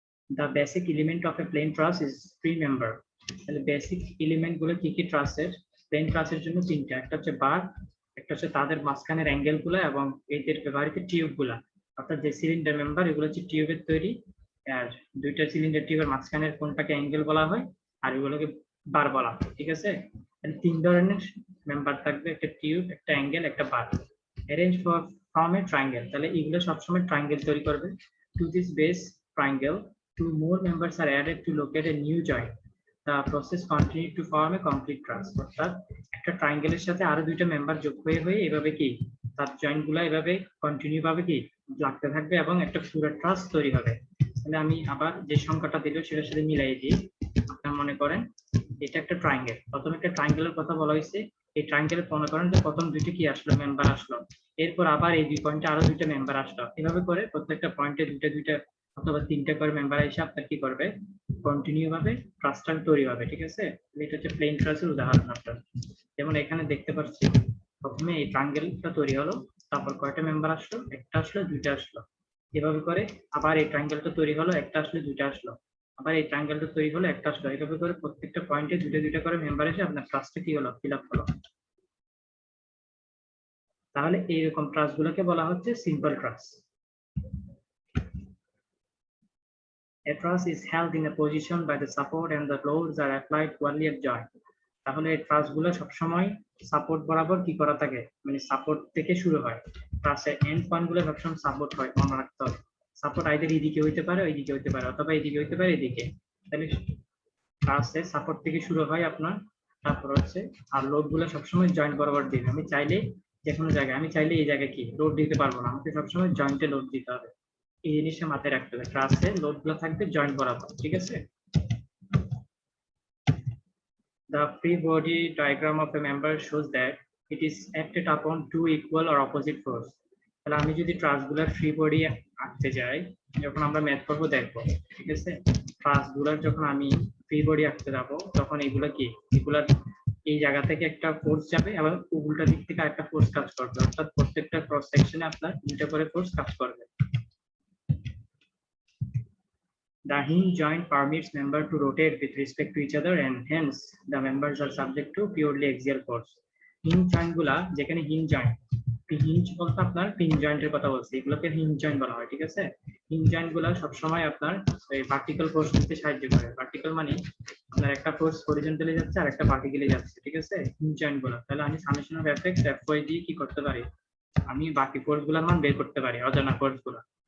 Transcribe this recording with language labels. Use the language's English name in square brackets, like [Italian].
[English] The basic element of a plain truss is 3 member. [Bangla] তাহলে basic element গুলো কি কি ট্রাসের, প্লেন ট্রাসের জন্য তিনটা, একটা হচ্ছে বার, একটা হচ্ছে তাদের মাঝখানের অ্যাঙ্গেল গুলো এবং এদের ব্যবহৃত টিউব গুলা। অর্থাৎ যে সিলিন্ডার মেম্বার এগুলো হচ্ছে টিউবের তৈরি, আর দুইটা সিলিন্ডার টিউবের মাঝখানের কোনটাকে অ্যাঙ্গেল বলা হয় আর এগুলোকে বার বলা হয়, ঠিক আছে। তিন ধরনের মেম্বার থাকবে, একটা টিউব, একটা অ্যাঙ্গেল, একটা বার। [English] arrange from a triangle, [Bangla] তাহলে এগুলো সবসময় ট্রায়াঙ্গেল তৈরি করবে। [English] To this base triangle 2 more members are added to locate a new joint. the process continue to form a complete truss. [Bangla] অর্থাৎ একটা ট্রায়াঙ্গেলের সাথে আরো দুইটা মেম্বার যোগ হয়ে হয়ে এভাবে কি তার জয়েন্ট গুলা এভাবে কন্টিনিউ ভাবে কি লাগতে থাকবে এবং একটা পুরো ট্রাস তৈরি হবে। তাহলে আমি আবার যে সংখ্যাটা দিল সেটার সাথে মিলাই দিই। আপনারা মনে করেন এটা একটা ট্রায়াঙ্গেল, প্রথম একটা ট্রায়াঙ্গেলের কথা বলা হয়েছে। এই ট্রায়াঙ্গেলের মনে করেন যে প্রথম দুইটা কি আসলো, মেম্বার আসলো, এরপর আবার এই দুই পয়েন্টে আরো দুইটা মেম্বার আসলো, এভাবে করে প্রত্যেকটা পয়েন্টে দুইটা দুইটা অথবা তিনটা করে মেম্বার এসে আপনার কি করবে, কন্টিনিউ ভাবে ট্রাস্টার তৈরি হবে। ঠিক আছে, এটা হচ্ছে প্লেন ট্রাসের উদাহরণ। আপনার যেমন এখানে দেখতে পাচ্ছি প্রথমে এই ট্রায়াঙ্গেলটা তৈরি হলো, তারপর কয়টা মেম্বার আসলো, একটা আসলো, দুইটা আসলো, এভাবে করে আবার এই ট্রায়াঙ্গেলটা তৈরি হলো, একটা আসলো, দুইটা আসলো, আবার এই ট্রায়াঙ্গেলটা তৈরি হলো, একটা আসলো, এভাবে করে প্রত্যেকটা পয়েন্টে দুইটা দুইটা করে মেম্বার এসে আপনার ট্রাসটা কি হলো, ফিল আপ হলো। তাহলে এইরকম ট্রাস গুলোকে বলা হচ্ছে simple ট্রাস। [English] A truss is held in a position by the support and the loads are applied equally at joint. [Bangla] তাহলে এই ট্রাস গুলো সবসময় সাপোর্ট বরাবর কি করা থাকে, মানে সাপোর্ট থেকে শুরু হয়। ট্রাসের এন্ড পয়েন্ট গুলো সবসময় সাপোর্ট হয়, মনে রাখতে হবে। সাপোর্ট আইদার এইদিকে হইতে পারে, ওইদিকে হইতে পারে, অথবা এইদিকে হইতে পারে, এদিকে। তাহলে ট্রাসের সাপোর্ট থেকে শুরু হয় আপনার, তারপর হচ্ছে আর লোড গুলো সবসময় জয়েন্ট বরাবর দিবে। আমি চাইলে যে কোনো জায়গায়, আমি চাইলে এই জায়গায় কি লোড দিতে পারবো না, আমাকে সবসময় জয়েন্টে লোড দিতে হবে। এই জিনিসটা মাথায় রাখতে হবে, ট্রাসে লোড গুলো থাকবে জয়েন্ট বরাবর। ঠিক আছে, [English] the free body diagram of a member shows that it is acted upon two equal or opposite force. [Bangla] তাহলে আমি যদি ট্রাস গুলার ফ্রি বডি আঁকতে যাই, যখন আমরা ম্যাথ করবো দেখবো। ঠিক আছে, ট্রাস গুলার যখন আমি ফ্রি বডি আঁকতে যাবো, তখন এগুলা কি, এগুলার এই জায়গা থেকে একটা ফোর্স যাবে এবং উল্টা দিক থেকে আরেকটা ফোর্স কাজ করবে, অর্থাৎ প্রত্যেকটা ক্রস সেকশনে আপনার দুইটা করে ফোর্স কাজ করবে। [English] The hinge joint permits members to rotate with respect to each other and hence the members are subject to purely axial force. [Bangla] Hinge joint গুলা, যেখানে hinge joint, hinge বলতে আপনার পিন জয়েন্টের কথা বলছি, এগুলোকে hinge joint বলা হয়। ঠিক আছে, hinge joint গুলা সবসময় আপনার এই ভার্টিক্যাল ফোর্স দিতে সাহায্য করে। ভার্টিক্যাল মানে আপনার একটা ফোর্স হরিজন্টালি যাচ্ছে আর একটা ভার্টিক্যালি যাচ্ছে। ঠিক আছে, hinge joint গুলা, তাহলে আমি summation of F x F Y দিয়ে কি করতে পারি, আমি বাকি ফোর্স গুলার মান বের করতে পারি, অজানা ফোর্স গুলা।